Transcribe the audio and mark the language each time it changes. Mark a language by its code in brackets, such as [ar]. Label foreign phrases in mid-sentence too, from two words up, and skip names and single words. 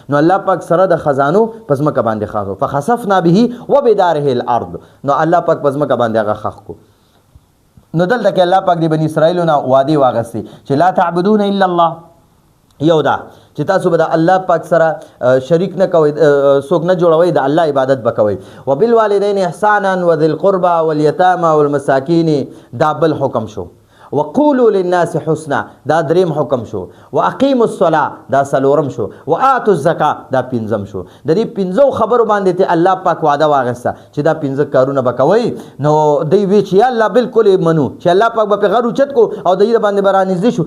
[ps] نو الله پاک سره د خزانو په ځمکه باندې خاصو [ar] فخسفنا به وبداره الارض، [ps] نو الله پاک په ځمکه باندې هغه خښ کو. نو دلته کې الله پاک د بني اسرائیلو نه وعدې واغستې چې [ar] لا تعبدون الا الله. [ps] یو دا چې تاسو به د الله پاک سره شریک نه کوئ، څوک نه جوړوئ، د الله عبادت به کوئ. [ar] وبالوالدین احسانا وذي القربى واليتامى والمساکین، [ps] دا بل حکم شو. [ar] وقولوا للناس حسنا، [ps] دا 3م حکم شو. [ar] واقیموا الصلاة، [ps] دا 4م شو. [ar] وآتوا الزکاة، [ps] دا 5م شو. د دې 5 خبرو باندې ته الله پاک وعده واغسته چې دا 5 کارونه به کوئ. نو دوی وی چې یا الله بالکل منو چې الله پاک به په غر اوچت کو او د دې باندې به رانږدې شو.